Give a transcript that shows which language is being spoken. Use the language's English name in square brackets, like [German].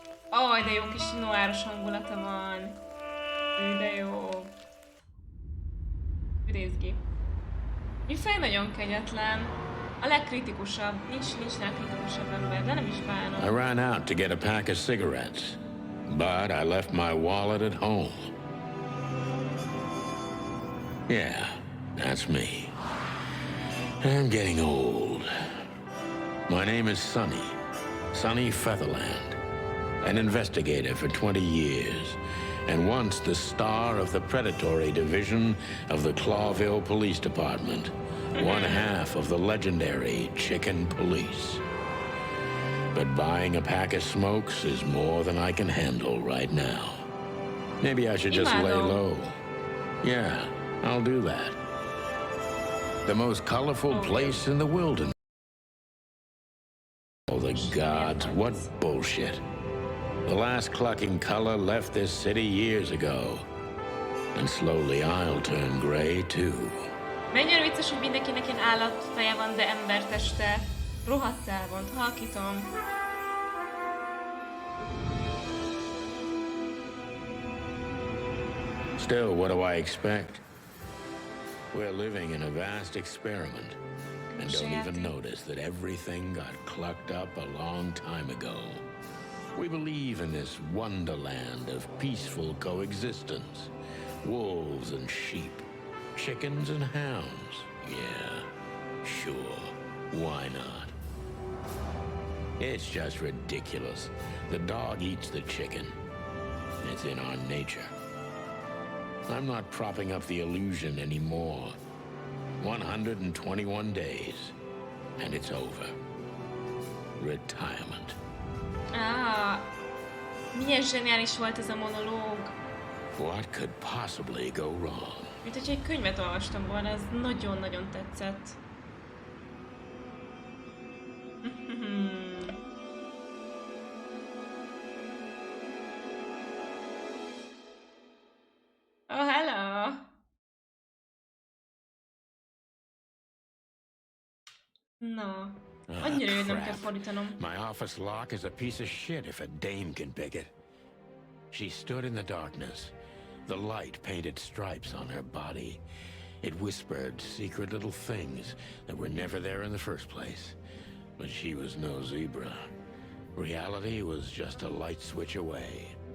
[Hungarian] Aj, de jó kis noáros hangulata van. De jó. Rézgi. Műfej nagyon kegyetlen. A legkritikusabb. Nincs legkritikusabb ember, de nem is bánom. [English] I ran out to get a pack of cigarettes, but I left my wallet at home. Yeah, that's me. I'm getting old. My name is Sonny. Sonny Featherland. An investigator for 20 years. And once the star of the predatory division of the Clawville Police Department. One half of the legendary Chicken Police. But buying a pack of smokes is more than I can handle right now. Maybe I should just lay low. Yeah, I'll do that. The most colorful place in the wilderness. Oh, the gods, what bullshit. The last clucking color left this city years ago. And slowly I'll turn gray too. [Hungarian] Mennyire vicces, hogy mindenkinek ilyen állatfeje van, de emberteste. Rohadt elvont, halkítom. [English] Still, what do I expect? We're living in a vast experiment, and don't even notice that everything got clucked up a long time ago. We believe in this wonderland of peaceful coexistence. Wolves and sheep, chickens and hounds. Yeah, sure, why not? It's just ridiculous. The dog eats the chicken. It's in our nature. I'm not propping up the illusion anymore. 121 days, and it's over. Retirement. [Hungarian] Milyen zseniális volt ez a monológ. [English] What could possibly go wrong? [Hungarian] Mint hogyha egy könyvet olvastam volna, ez nagyon-nagyon tetszett. [English] Oh, hello! [Hungarian] Na, annyira hogy nem kell fordítanom. [English] My office lock is a piece of shit if a dame can pick it. She stood in the darkness, the light painted stripes on her body. It whispered secret little things that were never there in the first place. But she was no zebra. Reality was just a light switch away.